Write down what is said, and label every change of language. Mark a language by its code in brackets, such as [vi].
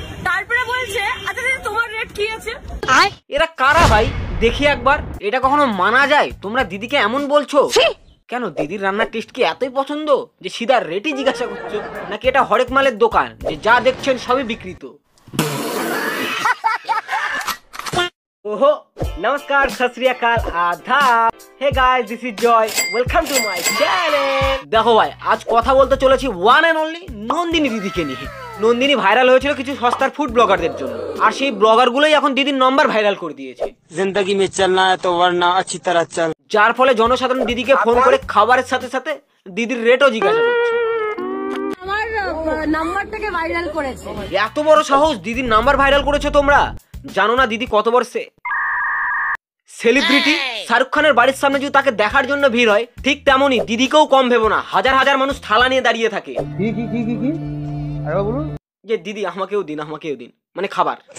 [bn] তারপরে বলছে আচ্ছা দিদি তোমার রেট কি আছে? এরা কারা ভাই দেখি একবার, এটা কখনো মানা যায়? তোমরা দিদিকে এমন বলছো কেন? দিদির রান্নার টেস্ট কি এতই পছন্দ যে সিধা রেটই জিজ্ঞাসা করছো? নাকি এটা হরেক মালের দোকান যে যা দেখছেন সবই বিক্রিত? [hi] ओहो नमस्कार सत श्री अकाल आदाब। [en] Hey guys this is Joy, welcome to my channel. [hi] देखो भाई आज [bn] কথা বলতে চলেছি ওয়ান এন্ড অনলি নন্দিনী দিদিকে নিয়ে। নন্দিনী ভাইরাল হয়েছিল কিছু সস্তার ফুড ব্লগারদের জন্য, আর সেই ব্লগারগুলোই এখন দিদির নাম্বার ভাইরাল করে দিয়েছে। [hi] जिंदगी में चलना है तो वरना अच्छी तरह चल। [bn] যার ফলে জনসাধারণ দিদিকে ফোন করে খাবারের সাথে সাথে দিদির রেটও জিজ্ঞাসা করছে। আমার নাম্বারটাকে ভাইরাল করেছে। এত বড় সাহস, দিদির নাম্বার ভাইরাল করেছো তোমরা? জানো না দিদি কত বড় সেলিব্রিটি? শাহরুখ খানের বাড়ির সামনে যদি তাকে দেখার জন্য ভিড় হয়, ঠিক তেমনই দিদিকেও কম ভেবো না, হাজার হাজার মানুষ থালা নিয়ে দাঁড়িয়ে থাকে যে দিদি আমাকেও দিন, আমাকেও দিন, মানে খাবার।